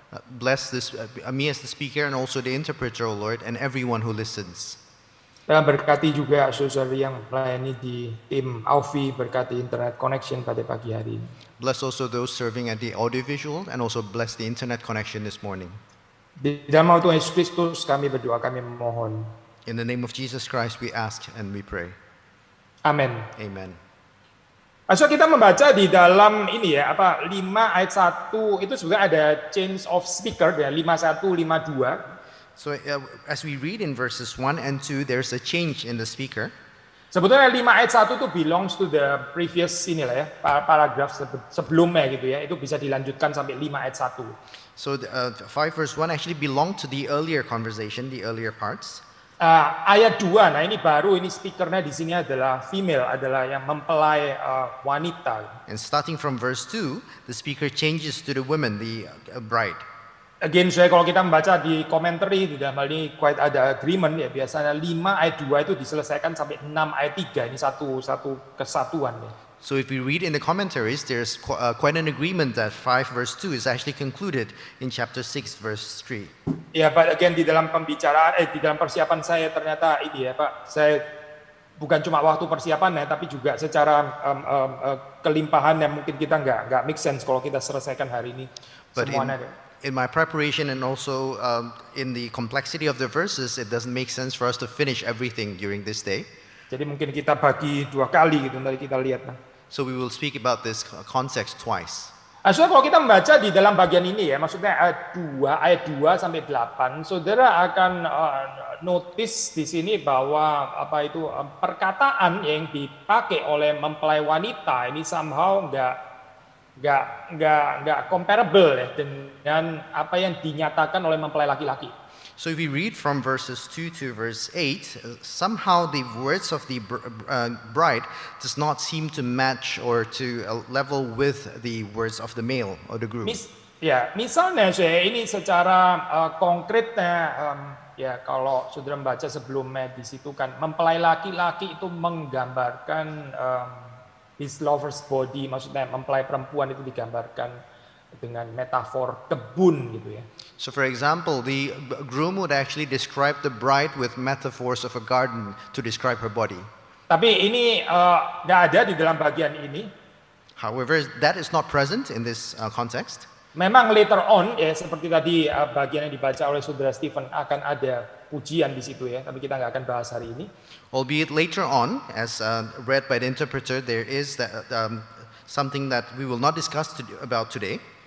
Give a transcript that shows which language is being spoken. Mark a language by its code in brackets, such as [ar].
[en] Bless this, me as the speaker and also the interpreter, O Lord, and everyone who listens. [id] Dan berkati juga saudara yang melayani di tim Aufi, berkati [en] internet connection [id] pada pagi hari ini. [en] Bless also those serving at the audiovisual and also bless the internet connection this morning. [id] Di dalam nama Tuhan Yesus Kristus kami berdoa, kami memohon. [en] In the name of Jesus Christ we ask and we pray. [id] Amin. [en] Amen. So [id] kita membaca di dalam ini 5 ayat 1 itu juga ada [en] change of speaker [id] ya, 51 52. [en] So as we read in verses 1 and 2 there's a change in the speaker. [id] Sebetulnya 5 ayat 1 itu [en] belongs to the previous paragraph [id] sebelumnya gitu ya. Itu bisa dilanjutkan sampai 5 ayat 1. [en] So 5 verse 1 actually belonged to the earlier conversation, the earlier parts. [id] Ayat 2, nah ini baru, ini speakernya di sini adalah female, adalah yang mempelai wanita. [en] And starting from verse 2, the speaker changes to the woman, the bride. Again, [id] saya kalau kita membaca di commentary, di dalam hal ini quite ada agreement ya, biasanya 5 ayat 2 itu diselesaikan sampai 6 ayat 3, ini satu kesatuan ya. [en] So if we read in the commentaries, there's quite an agreement that 5 verse 2 is actually concluded in chapter 6 verse 3. [id] Ya, [en] but again [id] di dalam pembicaraan, di dalam persiapan saya ternyata ini ya Pak, saya bukan cuma waktu persiapannya, tapi juga secara kelimpahan yang mungkin kita nggak [en] make sense [id] kalau kita selesaikan hari ini [en] But [id] semuanya. [en] in my preparation and also in the complexity of the verses, it doesn't make sense for us to finish everything during this day. [id] Jadi mungkin kita bagi 2 kali gitu, nanti kita lihat. [en] So we will speak about this context twice. [id] Saudara, kalau kita membaca di dalam bagian ini ya, maksudnya ayat 2 sampai 8, saudara akan notice di sini bahwa perkataan yang dipakai oleh mempelai wanita ini [en] somehow [id] nggak comparable ya dengan apa yang dinyatakan oleh mempelai laki-laki. [en] So if we read from verses 2 to verse 8, somehow the words of the bride does not seem to match or to level with the words of the male or the groom. [id] Misalnya ini secara konkretnya ya kalau saudara membaca sebelumnya di situ kan mempelai laki-laki itu menggambarkan [en] his lover's body, [id] maksudnya mempelai perempuan itu digambarkan dengan metafor kebun gitu ya. [en] So for example, the groom would actually describe the bride with metaphors of a garden to describe her body. [id] Tapi ini nggak ada di dalam bagian ini. [en] However, that is not present in this context. [id] Memang [en] later on [id] ya seperti tadi bagian yang dibaca oleh saudara Stephen akan ada pujian di situ ya, tapi kita nggak akan bahas hari ini. [en] Albeit later on, as read by the interpreter, there is something that we will not discuss about today.